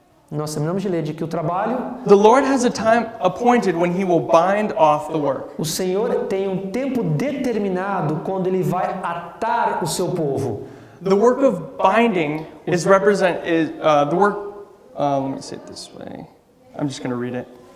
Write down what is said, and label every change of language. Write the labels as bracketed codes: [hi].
[pt] Nós terminamos de ler de que o trabalho, [en] The Lord has a time appointed when He will bind off the work. [pt] o Senhor tem um tempo determinado quando Ele vai atar o seu povo. [en] the work of binding is the work. Let me say it this way. I'm just going to read it.